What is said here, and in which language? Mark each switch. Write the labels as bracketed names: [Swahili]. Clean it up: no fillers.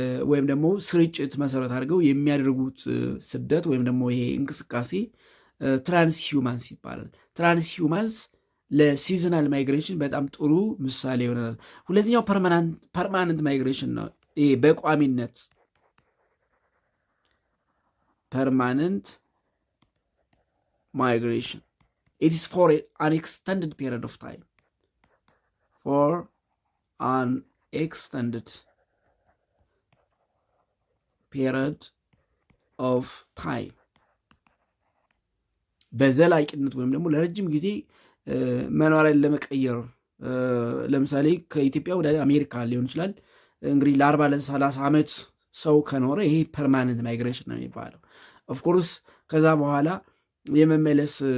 [Amharic] ወይም ደግሞ ስርጭት መሰረት አድርገው የሚያደርጉት ስደት ወይም ደግሞ ይሄ እንቅስቃሴ ትራንስ ሂውማንስ ይባላል። ትራንስ ሂውማንስ ለሲዝናል ማይግሬሽን በጣም ጥሩ ምሳሌ ይሆናል። ሁለተኛው ፐርማነንት ማይግሬሽን ነው። ይሄ በቋሚነት ፐርማነንት ማይግሬሽን [English] it is for an extended period of time. For an extended period of time. [Amharic] በዘላቂነት ወይም ደግሞ ለረጅም ጊዜ መኖሪያን ለመቀየር ለምሳሌ ከኢትዮጵያ ወደ አሜሪካ ሊሆን ይችላል። እንግዲህ ለ40 ለ30 ዓመት ሰው ከኖረ ይሄ ፐርማነንት ማይግሬሽን ነው የሚባለው። ኦፍኮርስ ከዛ በኋላ የመመለስ